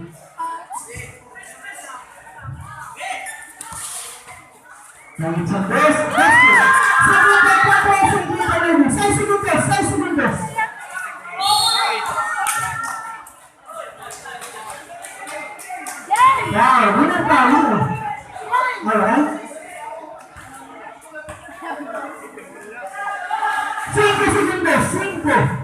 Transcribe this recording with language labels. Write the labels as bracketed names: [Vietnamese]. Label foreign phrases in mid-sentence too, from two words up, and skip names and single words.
[Indonesian] Yang cerdas, [Portuguese] seis segundos. [Indonesian] Wow, benar tahu. [Portuguese] Alright. 5 segundos, 5.